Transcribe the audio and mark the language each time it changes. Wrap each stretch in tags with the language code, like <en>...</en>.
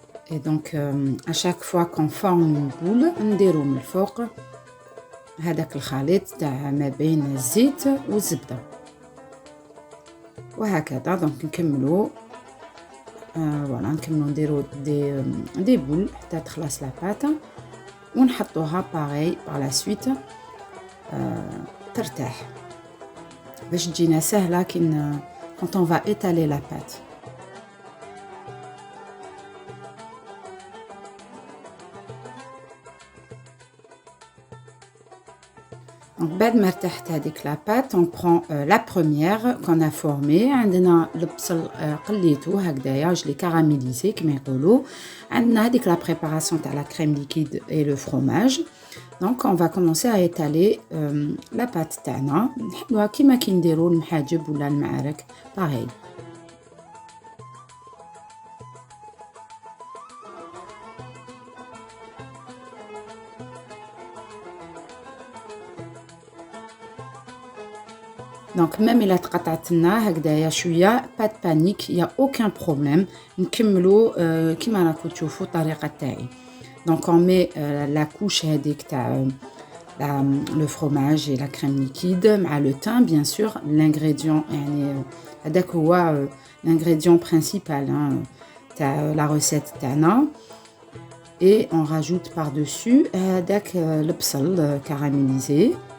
<fr>Et donc à chaque fois qu'on forme une boule</fr> <ar>نديرو من الفوق هذاك الخليط تاع ما بين الزيت والزبده وهكذا. دونك نكملو فوالا نكملو نديرو دي بول حتى تخلص لاباط ونحطوها باغي باغ لا سويت ترتاح. باش تجينا سهلة</ar> <fr>quand on va étaler la pâte. Donc,</fr> <ar>بعد ما ارتاحت هذيك</ar> <fr>la pâte, on prend la première qu'on a formée.</fr> <ar>عندنا البصل قليته هكذايا,</ar> <fr>je l'ai caramélisé</fr> <ar>كما يقولوا. عندنا هذيك</ar> <fr>la préparation</fr> <ar>تاع</ar> <fr>la crème liquide et le fromage. Donc on va commencer à étaler la pâte</fr> <ar>تاعنا. نحلوها كيما كي نديروا المحاجب ولا المعارك,</ar> <fr>pareil. Donc même</fr> <ar>إلا تقطعت لنا هكذايا شويه,</ar> <fr>pas de panique, il y a aucun problème.</fr> <ar>نكملوا كيما راكم تشوفوا الطريقه تاعي.</ar> <fr>Donc on met la couche</fr> <ar>هذيك تاع</ar> <fr>le fromage et la crème liquide مع le thym bien sûr, l'ingrédient</fr> <ar>يعني هذاك هو</ar> <fr>l'ingrédient principal تاع la recette</fr> <ar>تاعنا.</ar> <fr>Et on rajoute par-dessus</fr> <ar>هذاك البصل</ar> <fr>caramélisé.</fr>